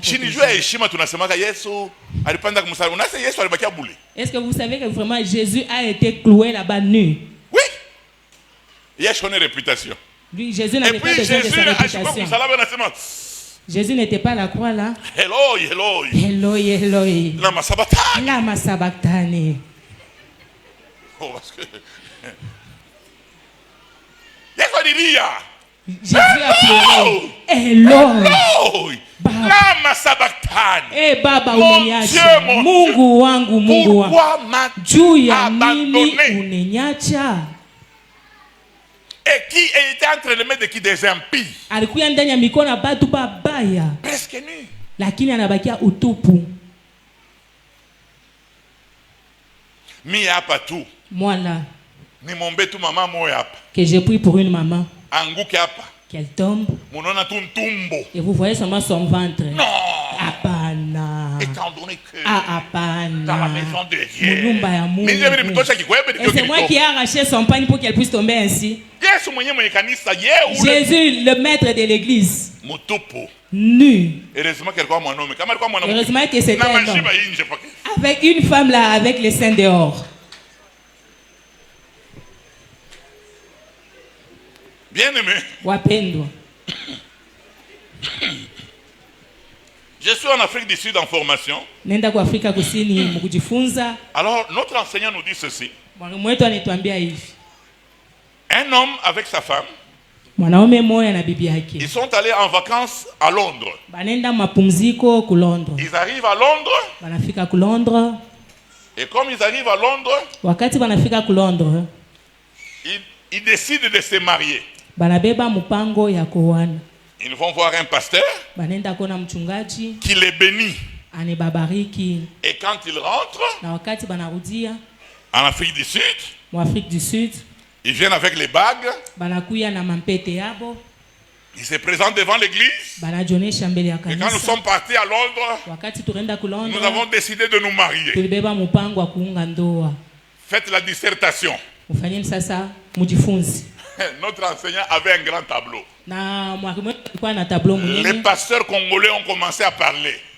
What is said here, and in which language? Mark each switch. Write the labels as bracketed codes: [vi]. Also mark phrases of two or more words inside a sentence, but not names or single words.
[fr] Est-ce que vous savez que vraiment Jésus a été cloué là-bas nu? Oui. Il y a une réputation. Lui, Jésus n'avait pas besoin de sa réputation. Jésus n'était pas à la croix là. [arc] Eloi, Eloi. Eloi, Eloi. Lama sabachthani. Lama sabachthani. [fr] Oh, parce que Jésus a pleuré. [arc] Eloi. Lama sabachthani. [sw] Baba umeniacha. Mungu wangu, Mungu wangu. Juu ya nini uneniacha? [fr] Et qui était entre les mains de qui? Des impies. [sw] Alikuwa ndani ya mikono ya watu babaya. [fr] Presque nu. [sw] Lakini anabakia utupu. Mi hapa tu. [fr] Moi [sw] ni mombe tu mama moya hapa. [fr] Que j'ai pris pour une maman. [sw] Anguke hapa. [fr] Qu'elle tombe. [sw] Munona tu ntumbo. [fr] Et vous voyez seulement son ventre. Non. [sw] Apana. [fr] Étant donné que [sw] apana. [fr] Dans la maison de Dieu. [sw] Mulumba ya Mungu. [fr] Et c'est moi qui ai arraché son pagne pour qu'elle puisse tomber ainsi. Jésus, le maître de l'église. Nu. Heureusement que c'était un homme. Avec une femme là, avec les seins dehors. Bien aimé. [sw] Wapendwa. [fr] Je suis en Afrique du Sud en formation. [sw] Nenda kwa Afrika Kusini mkujifunza. [fr] Alors notre enseignant nous dit ceci. [sw] Mwalimu wetu anatuambia hivi. [fr] Un homme avec sa femme. [sw] Mwanaume mmoja na bibi yake. [fr] Ils sont allés en vacances à Londres. [sw] Banenda mapumziko ku Londres. [fr] Ils arrivent à Londres. [sw] Banafika ku Londres. [fr] Et comme ils arrivent à Londres, [sw] wakati banafika ku Londres, [fr] ils décident de se marier. [sw] Banabeba mpango ya kuoana. [fr] Ils vont voir un pasteur [sw] banenda kona mchungaji [fr] qui les bénit. [sw] Anebabariki. [fr] Et quand ils rentrent [sw] na wakati banarudia [fr] en Afrique du Sud, [sw] Afrique du Sud, [fr] ils viennent avec les bagues. [sw] Banakuya na mampete yabo. [fr] Il se présente devant l'église. Et quand nous sommes partis à Londres, nous avons décidé de nous marier. Faites la dissertation. Notre enseignant avait un grand tableau. Les pasteurs congolais ont commencé à parler.